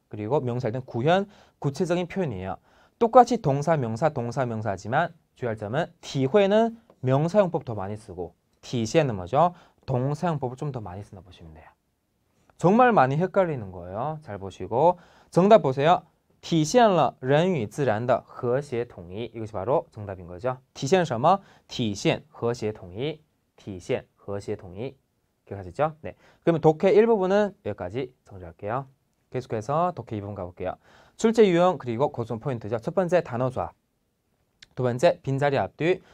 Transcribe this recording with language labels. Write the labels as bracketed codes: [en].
[ko] 그리고 명사할 때는 구현, 구체적인 표현이에요. 똑같이 동사, 명사지만 주의할 점은 体会는 명사용법 더 많이 쓰고 体现은 뭐죠? 동사용법을 좀 더 많이 쓴다 보시면 돼요. 정말 많이 헷갈리는 거예요. 잘 보시고 정답 보세요. [zh] 体现了人与自然的和谐统一. [ko] 이것이 바로 정답인 거죠. [zh] 体现什么?体现和谐统一.体现和谐统一. [ko] 기억하셨죠? 네. 그러면 독해 1부분은 여기까지 정리할게요. 계속해서 독해 2부분 가볼게요. 출제 유형 그리고 고정 포인트죠. 첫 번째 단어 조합. 두 번째 빈자리 앞뒤.